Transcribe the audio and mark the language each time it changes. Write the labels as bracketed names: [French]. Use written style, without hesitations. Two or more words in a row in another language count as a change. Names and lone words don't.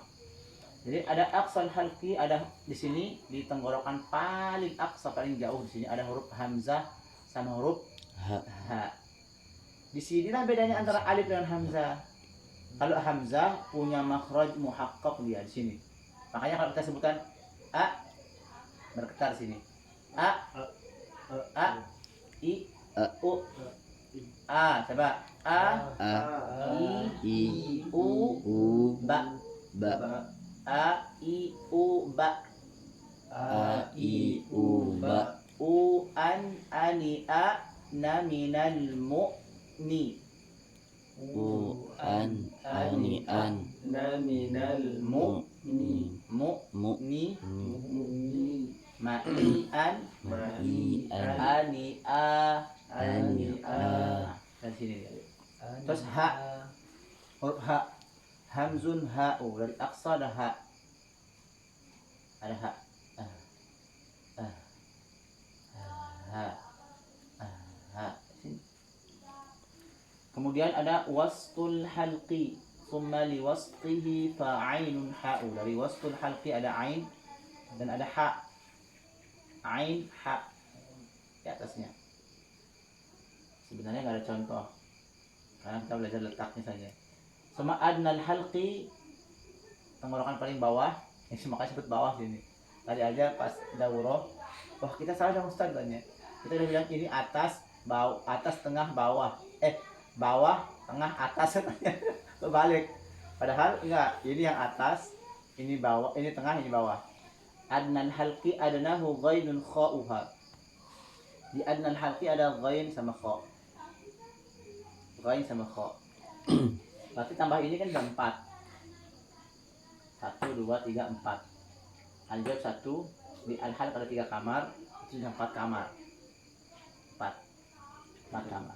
[Indonesian] Jadi ada [Arabic] أقصى الحلق, [Indonesian] ada di sini di tenggorokan paling aqsa paling jauh di sini ada huruf hamzah sama huruf ha. Di sinilah bedanya antara alif dengan hamzah. Kalau hamzah punya [Arabic] مخرج محقق [Indonesian] dia di sini. Makanya kalau kita sebutkan a bergetar sini. A i u a, coba a i u ba a i u ba A I U ba. u an ani a na minal mu'ni. Uan anian Minal mu ni mu mu ni mu'mini ma'ian ma'ian ani a ani a dari sini ya. Terus ha. Huruf ha, [Arabic] همز هاء, [Indonesian] dari aqsa ada ha, ada ha, ha, ha. Sini. Kemudian ada [Arabic] وسط الحلق, ثم لوسطه فعين حاء, [Indonesian] dari [Arabic] وسط الحلق [Indonesian] ada ain dan ada ha, ain ha di atasnya. Sebenarnya nggak ada contoh karena kita belajar letaknya saja. Sama [Arabic] أدنى الحلق, [Indonesian] tenggorokan paling bawah, yang makanya sebut bawah sini. Tadi aja pas daurah, wah kita salah dong Ustaz tanya. Kita udah bilang ini atas, bawah, atas, tengah, bawah. Bawah, tengah, atas katanya. Kebalik. Padahal enggak, ini yang atas, ini bawah, ini tengah, ini bawah. [Arabic] أدنى الحلق أدناه غين خاؤها. [Indonesian] Di [Arabic] أدنى الحلق [Indonesian] ada ghain sama kha. Ghain sama kha. Berarti tambah ini kan udah 4. 1, 2, 3, 4. Al-jawab 1. Di al-halq ada 3 kamar. Itu sudah 4 kamar. 4 kamar.